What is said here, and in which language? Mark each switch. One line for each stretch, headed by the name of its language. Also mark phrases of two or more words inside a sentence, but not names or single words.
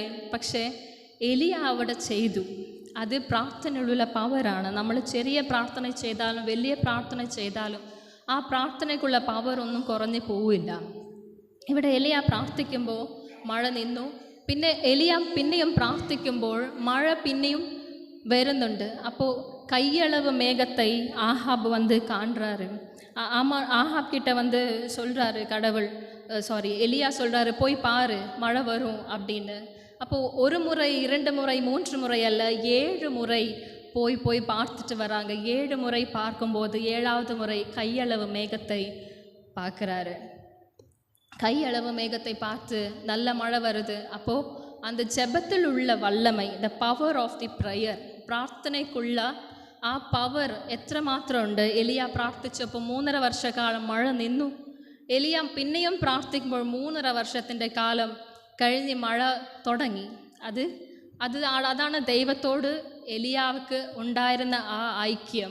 Malayalam: പക്ഷേ എലിയ അവിടെ ചെയ്തു. അത് പ്രാർത്ഥനയുള്ള പവറാണ്. നമ്മൾ ചെറിയ പ്രാർത്ഥന ചെയ്താലും വലിയ പ്രാർത്ഥന ചെയ്താലും ആ പ്രാർത്ഥനയ്ക്കുള്ള പവർ ഒന്നും കുറഞ്ഞു പോവില്ല. ഇവിടെ എലിയ പ്രാർത്ഥിക്കുമ്പോൾ മഴ നിന്നു. പിന്നെ എലിയ പിന്നെയും പ്രാർത്ഥിക്കുമ്പോൾ മഴ പിന്നെയും വരുന്നുണ്ട്.
Tamil: അപ്പോൾ கையளவு மேகத்தை ஆஹாப் வந்து காண்றாரு. ஆஹாப் கிட்ட வந்து சொல்கிறாரு கடவுள், எலியா சொல்கிறாரு, போய் பாரு மழை வரும் அப்படின்னு. அப்போது 1 முறை 2 முறை 3 முறை அல்ல, 7 முறை போய் பார்த்துட்டு வராங்க. 7 முறை பார்க்கும்போது 7வது முறை கையளவு மேகத்தை பார்க்குறாரு. கையளவு மேகத்தை பார்த்து நல்ல மழை வருது. அப்போது அந்த ஜெபத்தில் உள்ள வல்லமை,
English: the power of the prayer,
Malayalam: പ്രാർത്ഥനയ്ക്കുള്ള ആ പവർ എത്രമാത്രം ഉണ്ട്. എലിയ പ്രാർത്ഥിച്ചപ്പോൾ 3.5 വർഷക്കാലം മഴ നിന്നു. എലിയ പിന്നെയും പ്രാർത്ഥിക്കുമ്പോൾ 3.5 വർഷത്തിൻ്റെ കാലം കഴിഞ്ഞ് മഴ തുടങ്ങി. അതാണ് ദൈവത്തോട് എലിയാവുക്ക് ഉണ്ടായിരുന്ന ആ ഐക്യം.